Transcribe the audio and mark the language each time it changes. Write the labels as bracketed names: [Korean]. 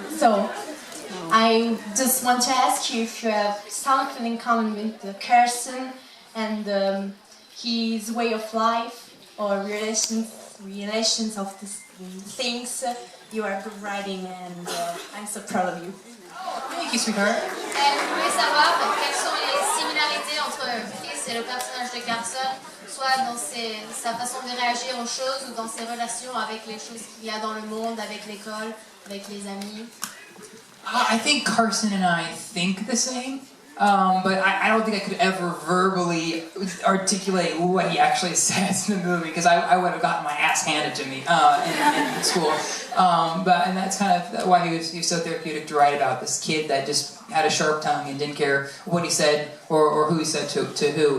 [English] So, I just want to ask you if you have something in common with Carson and his way of life or relations of these things. You are good writing, and I'm so proud of you. Thank you, sweetheart. [French] Elle voulait savoir quelles sont les similarités entre Chris et le personnage de Carson, soit dans sa façon de réagir aux choses ou dans ses relations avec les choses qu'il y a dans le monde, avec l'école, avec les amis. [English] I think Carson and I think the same, but I don't think I could ever verbally articulate what he actually says in the movie, because I would have gotten my ass handed to me in school. And that's kind of why he was so therapeutic to write about, this kid that just had a sharp tongue and didn't care what he said or who he said to who.